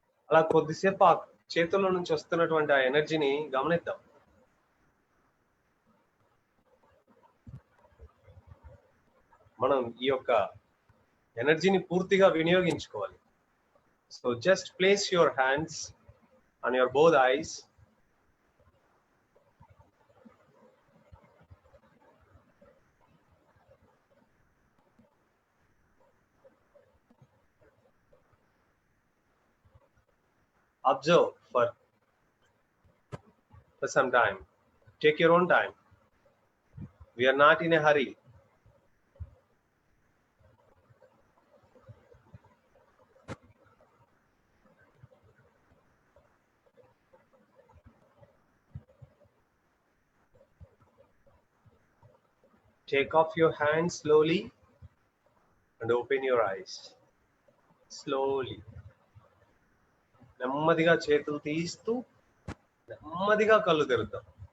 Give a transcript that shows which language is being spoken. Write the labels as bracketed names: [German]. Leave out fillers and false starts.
[Telugu] అలా కొద్దిసేపు ఆ చేతుల్లో నుంచి వస్తున్నటువంటి ఆ ఎనర్జీని గమనిద్దాం. మనం ఈ యొక్క ఎనర్జీని పూర్తిగా వినియోగించుకోవాలి. [English] So just place your hands on your both eyes. Observe for some time. Take your own time. We are not in a hurry. Take off your hands slowly and open your eyes. Slowly. [Telugu] నెమ్మదిగా చేతులు తీస్తూ నెమ్మదిగా కళ్ళు తెరుద్దాం.